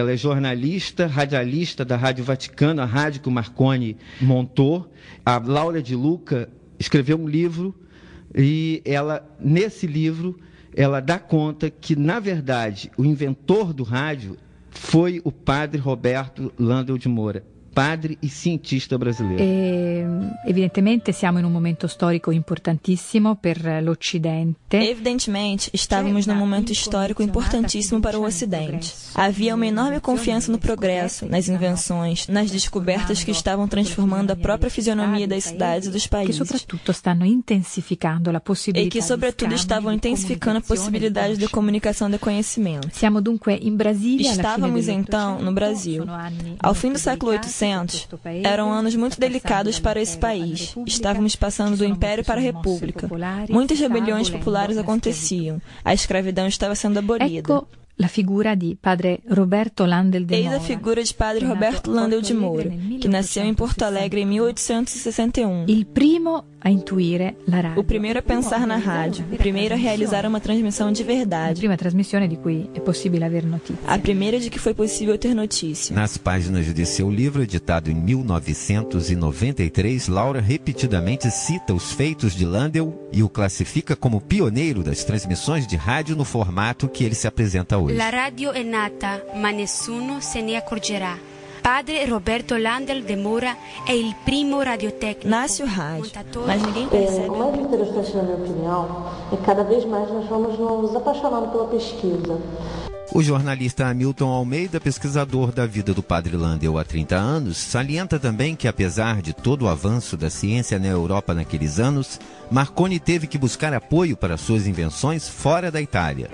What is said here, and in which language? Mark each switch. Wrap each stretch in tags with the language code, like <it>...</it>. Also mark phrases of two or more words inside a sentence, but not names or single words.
<pt>Ela é jornalista, radialista da Rádio Vaticano, a rádio que o Marconi montou. A Laura de Luca escreveu um livro e nesse livro, ela dá conta que, na verdade, o inventor do rádio foi o padre Roberto Landel de Moura, padre e cientista brasileiro.</pt> <it>Evidentemente siamo in un momento storico importantissimo per l'Occidente. Evidentemente,</it> <pt>estávamos num momento histórico importantíssimo para o Ocidente. Havia uma enorme confiança no progresso, nas invenções, nas descobertas que estavam transformando a própria fisionomia das cidades e dos países. Que sobretudo</pt> <it>stanno intensificando la possibilità.</it> <pt>E que sobretudo estavam intensificando a possibilidade de comunicação de conhecimento.</pt> <it>Siamo dunque in Brasília.</it> <pt>Estávamos então no Brasil. Ao fim do século 800, 1900 eram anos muito delicados para esse país. Estávamos passando do Império para a República. Muitas rebeliões populares aconteciam. A escravidão estava sendo abolida.</pt> <it>La figura di padre Roberto Landel de Moura.</it> <pt>Eis a figura de padre Roberto Landel de Moura, que nasceu em Porto Alegre em 1861.</pt> <it>Il primo a intuire la radio.</it> <pt>O primeiro a pensar na rádio, o primeiro a realizar uma transmissão de verdade.</pt> <it>A prima trasmissione di cui è possibile aver notizia.</it> <pt>A primeira de que foi possível ter notícia. Nas páginas de seu livro, editado em 1993, Laura repetidamente cita os feitos de Landel e o classifica como pioneiro das transmissões de rádio no formato que ele se apresenta hoje.</pt> <it>La radio è nata, ma nessuno se ne accorgerà. Padre Roberto Landel de Moura è il primo radiotecnico.</it> <pt>Nasce o rádio, mas ninguém percebe. O mais interessante, na minha opinião, é que cada vez mais nós vamos nos apaixonando pela pesquisa. O jornalista Hamilton Almeida, pesquisador da vida do padre Landel há 30 anos, salienta também que, apesar de todo o avanço da ciência na Europa naqueles anos, Marconi teve que buscar apoio para suas invenções fora da Itália.</pt>